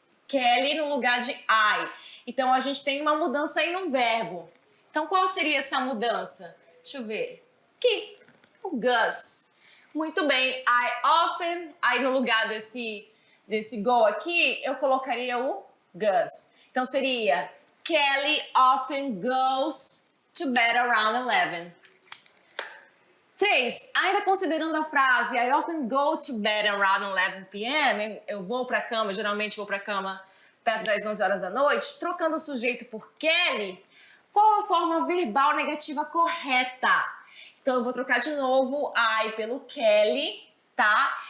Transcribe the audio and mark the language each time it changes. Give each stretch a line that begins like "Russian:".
Portuguese: Kelly no lugar de I. Então, a gente tem uma mudança aí no verbo. Então, qual seria essa mudança? Deixa eu ver. Aqui, o Gus. Muito bem, I often, aí no lugar desse go aqui, eu colocaria o Gus. Então, seria
English: Kelly often goes to bed around 11. 3.
Portuguese: Ainda considerando a frase
English: I often go to bed around 11 p.m.,
Portuguese: eu vou para a cama, geralmente vou para a cama perto das 11 horas da noite, trocando o sujeito por Kelly, qual a forma verbal negativa correta? Então, eu vou trocar de novo I pelo Kelly, tá?